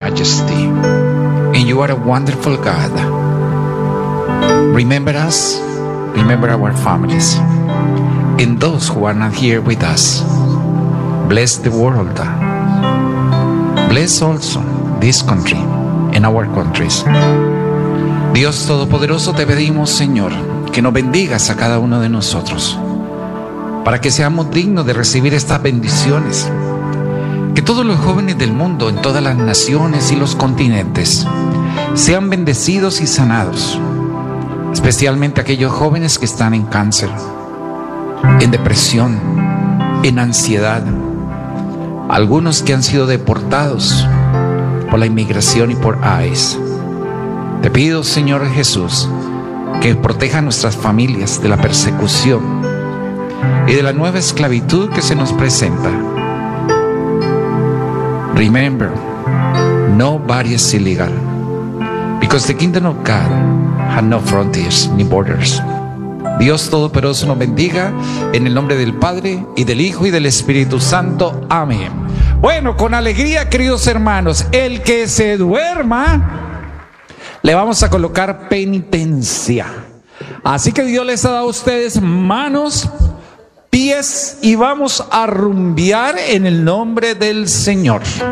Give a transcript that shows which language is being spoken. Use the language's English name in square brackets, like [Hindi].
[English] majesty, and you are a wonderful God. Remember us, remember our families, and those who are not here with us. Bless the world. Bless also this country and our countries. [Spanish] Dios Todopoderoso, te pedimos, Señor, que nos bendigas a cada uno de nosotros, para que seamos dignos de recibir estas bendiciones. Que todos los jóvenes del mundo, en todas las naciones y los continentes, sean bendecidos y sanados, especialmente aquellos jóvenes que están en cáncer, en depresión, en ansiedad, algunos que han sido deportados por la inmigración y por ICE. Te pido, Señor Jesús, que proteja a nuestras familias de la persecución y de la nueva esclavitud que se nos presenta. [English] Remember, nobody is illegal, because the kingdom of God has no frontiers ni borders. [Spanish] Dios Todopoderoso nos bendiga en el nombre del Padre y del Hijo y del Espíritu Santo. Amén. Bueno, con alegría, queridos hermanos, el que se duerma, le vamos a colocar penitencia. Así que Dios les ha dado a ustedes manos, pies, y vamos a rumbear en el nombre del Señor.